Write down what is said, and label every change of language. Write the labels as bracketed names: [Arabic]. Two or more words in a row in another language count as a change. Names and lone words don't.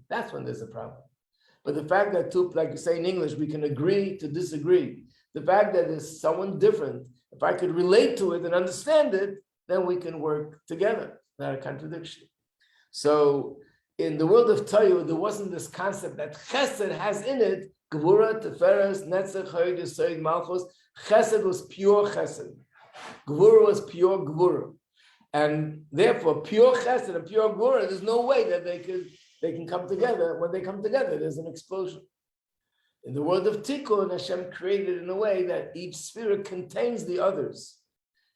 [English] That's when there's a problem. But the fact that two, like you say in English, we can agree to disagree. The fact that there's someone different, if I could relate to it and understand it, then we can work together, not a contradiction. So in the world of Toyo, there wasn't this concept that chesed has in it, gevura, teferes, netzach, hoyd, yisoid, malchus. Chesed was pure chesed. Gevura was pure gevura. And therefore, pure chesed and pure gevura, there's no way that they can come together. When they come together, there's an explosion. In the world of Tikkun, Hashem created in a way that each sphere contains the others.